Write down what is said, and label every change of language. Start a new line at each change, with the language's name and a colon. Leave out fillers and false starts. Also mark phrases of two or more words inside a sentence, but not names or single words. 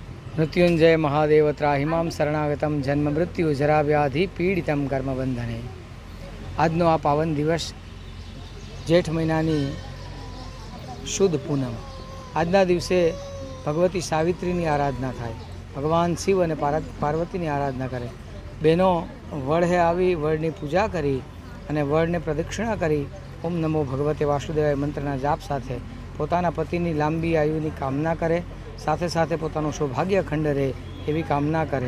Sanskrit: मृत्युंजय महादेव त्राहिमां शरणागतम जन्म मृत्यु जरा व्याधि पीड़ितम कर्मबंधने।
Gujarati: આજનો આ પાવન દિવસ જેઠ મહિનાની શુદ્ધ પૂનમ। આજના દિવસે ભગવતી સાવિત્રીની આરાધના થાય, ભગવાન શિવ અને પાર્વતીની આરાધના કરે। બહેનો વડે આવી વડની પૂજા કરી અને વડને પ્રદક્ષિણા કરી
Sanskrit: ओम नमो भगवते वासुदेवाय
Gujarati: મંત્રના જાપ સાથે પોતાના પતિની લાંબી આયુની કામના કરે, સાથે સાથે પોતાનું સૌભાગ્ય ખંડ રહે એવી કામના કરે।